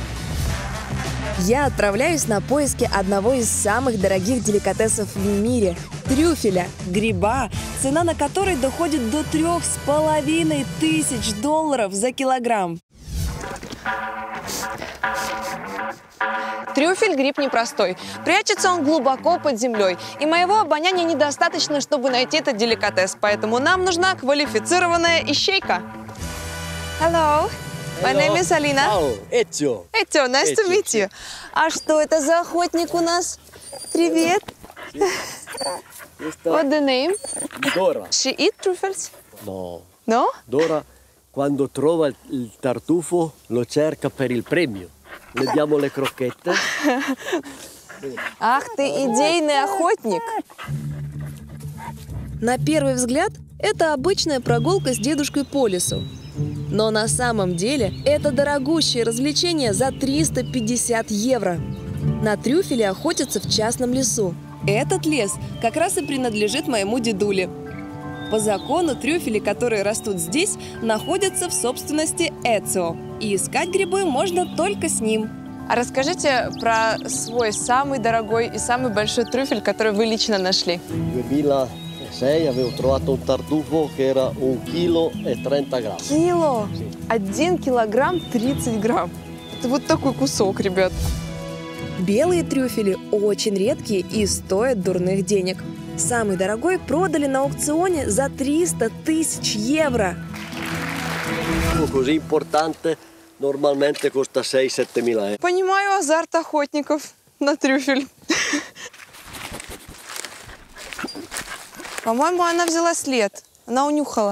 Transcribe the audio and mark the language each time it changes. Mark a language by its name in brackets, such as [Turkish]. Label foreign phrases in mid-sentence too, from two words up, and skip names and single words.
[Russian] Я отправляюсь на поиски одного из самых дорогих деликатесов в мире – трюфеля, гриба, цена на который доходит до $3500 за килограмм. Трюфель – гриб непростой. Прячется он глубоко под землей. И моего обоняния недостаточно, чтобы найти этот деликатес. Поэтому нам нужна квалифицированная ищейка. [English] Hello. My name is Alina. [Italian] Ciao, Ezio. [English] Ezio, nice to meet you. [Russian] А что это за охотник у нас? Привет. [English] What the name? Dora. She eat truffles? No. No? [Italian] Dora, quando trova il tartufo, lo cerca per il premio. Le diamo le crocchette. [Russian] Ах ты идейный охотник. На первый взгляд, это обычная прогулка с дедушкой по лесу. Но на самом деле это дорогущее развлечение за 350 евро. На трюфели охотятся в частном лесу. Этот лес как раз и принадлежит моему дедуле. По закону трюфели, которые растут здесь, находятся в собственности Эцио. И искать грибы можно только с ним. А расскажите про свой самый дорогой и самый большой трюфель, который вы лично нашли. [Italian] 2006 avevo trovato un tartufo che era 1,30 kg. [Russian] Кило? 1 килограмм 30 грамм. Это вот такой кусок, ребят. Белые трюфели очень редкие и стоят дурных денег. Самый дорогой продали на аукционе за 300 тысяч евро. [Italian] Così importante normalmente costa 6-7 mila euro. [Russian] Понимаю азарт охотников на трюфель. По-моему, она взяла след. Она унюхала.